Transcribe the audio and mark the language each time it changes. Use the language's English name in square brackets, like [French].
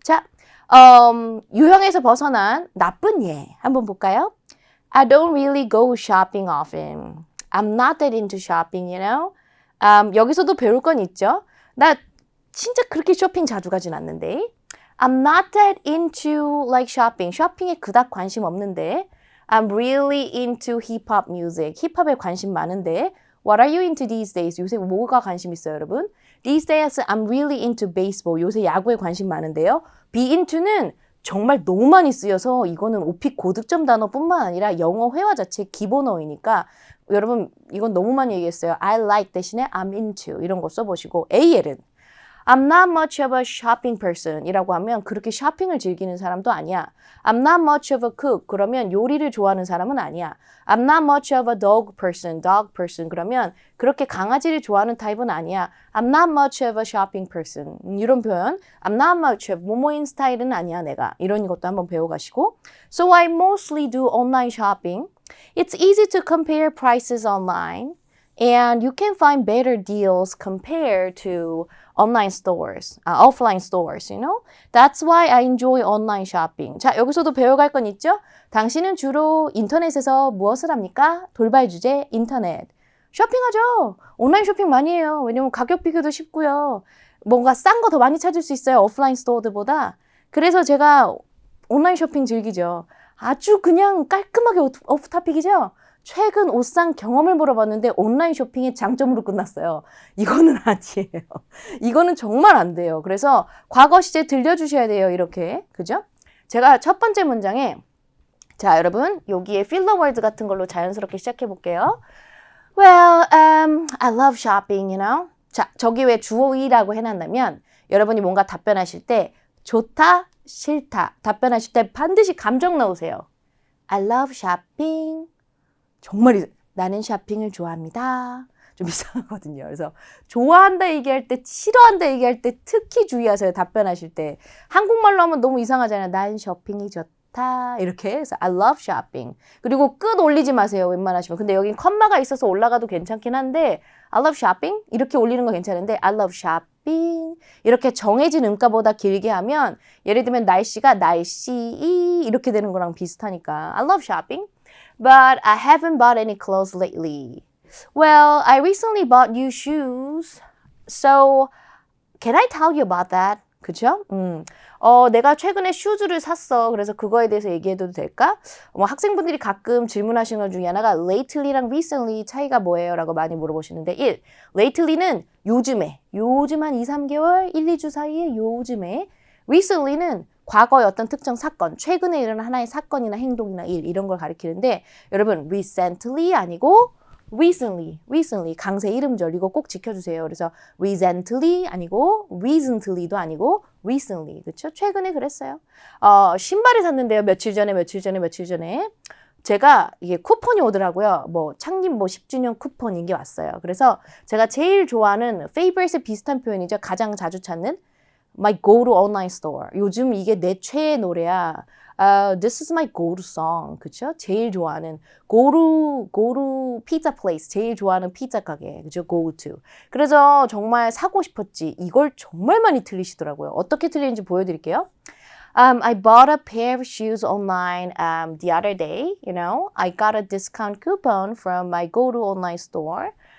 [Korean] 자, 유형에서 벗어난 나쁜 예 한번 볼까요? [English] I don't really go shopping often. I'm not that into shopping, you know? [Korean] 여기서도 배울 건 있죠. 나 진짜 그렇게 쇼핑 자주 가진 않는데. [English] I'm not that into like shopping. [Korean] 쇼핑에 그닥 관심 없는데. [English] I'm really into hip-hop music. [Korean] 힙합에 관심 많은데. [English] What are you into these days? [Korean] 요새 뭐가 관심 있어요, 여러분? [English] These days I'm really into baseball. [Korean] 요새 야구에 관심 많은데요. be into는 정말 너무 많이 쓰여서 이거는 오픽 고득점 단어뿐만 아니라 영어 회화 자체 기본어이니까 여러분 이건 너무 많이 얘기했어요. I like 대신에 I'm into 이런 거 써보시고 AL은 [English] I'm not much of a shopping person [Korean] 이라고 하면 그렇게 쇼핑을 즐기는 사람도 아니야. [English] I'm not much of a cook [Korean] 그러면 요리를 좋아하는 사람은 아니야. [English] I'm not much of a dog person [Korean] 그러면 그렇게 강아지를 좋아하는 타입은 아니야. [English] I'm not much of a shopping person [Korean] 이런 표현 I'm not much of 뭐뭐인 스타일은 아니야 내가 이런 것도 한번 배워가시고 [English] So I mostly do online shopping. It's easy to compare prices online. And you can find better deals compared to offline stores, you know? That's why I enjoy online shopping. [Korean] 자, 여기서도 배워갈 건 있죠? 당신은 주로 인터넷에서 무엇을 합니까? 돌발 주제, 인터넷. 쇼핑하죠? 온라인 쇼핑 많이 해요. 왜냐면 가격 비교도 쉽고요. 뭔가 싼 거 더 많이 찾을 수 있어요. 오프라인 스토어들보다. 그래서 제가 온라인 쇼핑 즐기죠. 아주 그냥 깔끔하게 오프 토픽이죠? 최근 옷상 경험을 물어봤는데 온라인 쇼핑의 장점으로 끝났어요. 이거는 아니에요. 이거는 정말 안 돼요. 그래서 과거 시제 들려주셔야 돼요. 이렇게. 그죠? 제가 첫 번째 문장에 자, 여러분 여기에 필러 월드 같은 걸로 자연스럽게 시작해 볼게요. [English] Well, I love shopping, you know. [Korean] 자, 저기 왜 주어이라고 해놨냐면 여러분이 뭔가 답변하실 때 좋다, 싫다 답변하실 때 반드시 감정 넣으세요. [English] I love shopping. [Korean] 정말 나는 쇼핑을 좋아합니다. 좀 이상하거든요. 그래서 좋아한다 얘기할 때, 싫어한다 얘기할 때 특히 주의하세요. 답변하실 때. 한국말로 하면 너무 이상하잖아요. 난 쇼핑이 좋다. 이렇게 해서 [English] I love shopping. [Korean] 그리고 끝 올리지 마세요. 웬만하시면. 근데 여긴 컴마가 있어서 올라가도 괜찮긴 한데 I love shopping 이렇게 올리는 거 괜찮은데 I love shopping 이렇게 정해진 음가보다 길게 하면 예를 들면 날씨가 날씨 이렇게 되는 거랑 비슷하니까 I love shopping. [English] But I haven't bought any clothes lately. Well, I recently bought new shoes. So, can I tell you about that? [Korean] 그죠? 내가 최근에 슈즈를 샀어. 그래서 그거에 대해서 얘기해도 될까? 학생분들이 가끔 질문하시는 것 중에 하나가 lately랑 recently 차이가 뭐예요? 라고 많이 물어보시는데 1. lately는 요즘에, 요즘 한 2, 3개월, 1, 2주 사이에 요즘에 recently는 과거의 어떤 특정 사건, 최근에 일어난 하나의 사건이나 행동이나 일 이런 걸 가리키는데 여러분 recently 아니고 recently 강세 이름절 이거 꼭 지켜주세요. 그래서 recently 아니고 recently도 아니고 recently 그렇죠? 최근에 그랬어요. 신발을 샀는데요. 며칠 전에 제가 이게 쿠폰이 오더라고요. 창립 10주년 쿠폰 이게 왔어요. 그래서 제가 제일 좋아하는 favorite에 비슷한 표현이죠. 가장 자주 찾는 [English] My go-to online store. [Korean] 요즘 이게 내 최애 노래야. [English] This is my go-to song. [Korean] 그쵸? 제일 좋아하는 [English] go-to pizza place. [Korean] 제일 좋아하는 피자 가게. 그죠? go-to. 그래서 정말 사고 싶었지. 이걸 정말 많이 틀리시더라고요. 어떻게 틀리는지 보여드릴게요. [English] I bought a pair of shoes online the other day. You know, I got a discount coupon from my go-to online store.